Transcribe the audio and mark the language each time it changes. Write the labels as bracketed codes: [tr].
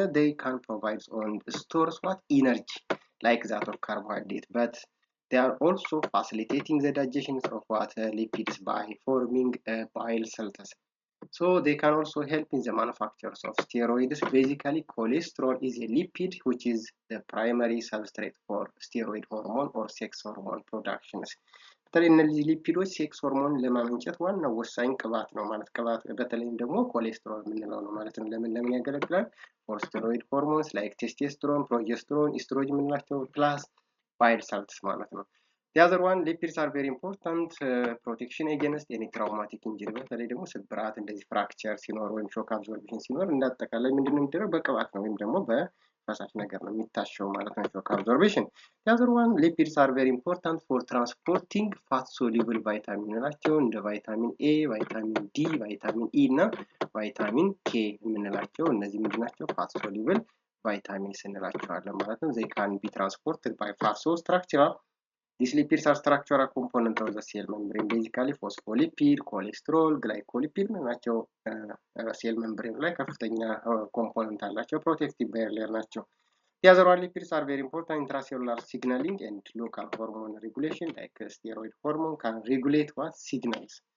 [en] they can provide on stores what? energy like that of carbohydrate, but they are also facilitating the digestion of what? lipids by forming bile salts. So they can also help in the manufacture of steroids. Basically, cholesterol is a lipid which is the primary substrate for steroid hormone or sex hormone productions. [am] በተለይ እነዚህ ሊፒዶች ሴክስ ሆርሞን ለማመንጨት ዋና ወሳኝ ቅባት ነው ማለት ቅባት በተለይም ደግሞ ኮሌስትሮል የምንለው ነው ማለት ነው። ለምን ያገለግላል? [en] for steroid hormones like testosterone, progesterone, estrogen [am] የምንላቸው [en] plus bile salts [am] ማለት ነው። [en] The other one, lipids are very important protection against any traumatic injury. [am] በተለይ ደግሞ ስብራት እንደዚህ ፍራክቸር ሲኖር ወይም ሾክ አብዞርፕሽን ሲኖር እንዳጠቃላይ ምንድነው የሚደረገው? በቅባት ነው ወይም ደግሞ በፈሳሽ ነገር ነው የሚታሸው ማለት ነው ሾክ አብዞርፕሽን። [en] The other one, lipids are very important for transporting fat soluble vitamin [am] ናቸው እንደ ቫይታሚን A, ቫይታሚን D, ቫይታሚን E እና ቫይታሚን K የምንላቸው እነዚህ ምንድናቸው? [en] fat soluble vitamins [am] እንላቸዋለን ማለት ነው። [en] they can be transported by fat. so structural These lipids are structural component of the cell membrane, basically phospholipid, cholesterol, glycolipid [am] ናቸው ሴል ሜምብሬን ላይ ከፍተኛ ኮምፖነንት አላቸው [en] protective barrier ናቸው The other one lipids are very important intracellular signaling and local hormone regulation like steroid hormone can regulate what signals